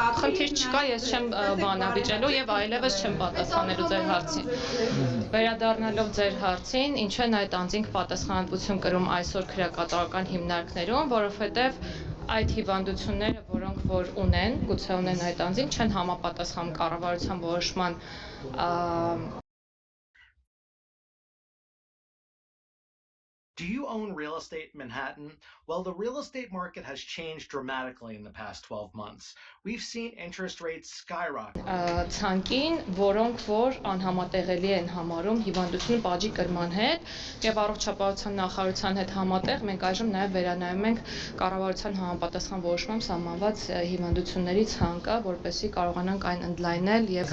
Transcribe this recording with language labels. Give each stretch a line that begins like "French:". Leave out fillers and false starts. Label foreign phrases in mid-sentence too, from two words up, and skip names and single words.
Armenian: Խնդիր չկա, ես չեմ բանավիճելու եւ այլևս չեմ պատասխանելու ձեր հարցին։ Վերադառնալով ձեր հարցին, ինչու են այդ անձինք պատասխանատվություն կրում այսօր քրեակատարական հիմնարկներում, որովհետեւ այդ հիվանդությունները, որոնք որ ունեն, գուցե ունեն այդ անձինք, չեն համապատասխանում կառավարության որոշման
English: Do you own real estate in Manhattan? Well, the real estate market has changed dramatically in the past 12 months. We've seen interest rates skyrocket.
Armenian: Ցանկին, որոնք որ անհամատեղելի են համարում հիվանդությունը բաժի կրման հետ եւ առողջապահության նախարարության հետ համատեղ մենք այժմ նաեւ վերանայում ենք կառավարության համապատասխան որոշմամբ սահմանված հիվանդությունների ցանկը, որպեսզի կարողանանք այն ընդլայնել եւ